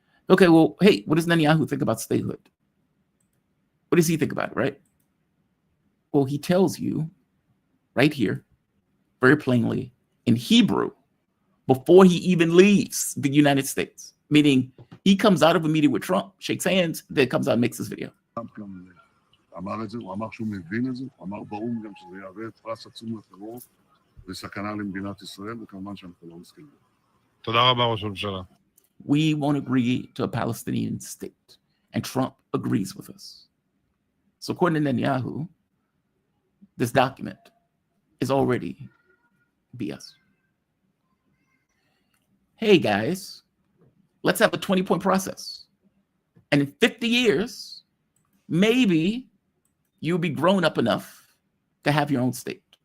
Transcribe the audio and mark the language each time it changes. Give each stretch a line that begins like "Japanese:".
English: Okay, well, hey, what does Netanyahu think about statehood? What does he think about it, right? Well, he tells you right here, very plainly, in Hebrew, before he even leaves the United States, meaning he comes out of a meeting with Trump, shakes hands, then comes out and makes this video.
Hebrew: אמר את זה, הוא אמר שהוא מבין את זה, הוא אמר באו"ם גם שזה יהווה פרס עצום לטרור וסכנה למדינת ישראל, וכמובן שאנחנו לא מסכימים. תודה רבה, ראש הממשלה.
English: We won't agree to a Palestinian state, and Trump agrees with us. So according to Netanyahu, this document is already BS. Hey guys, let's have a 20-point process. And in 50 years, maybe you'll be grown up enough to have your own state.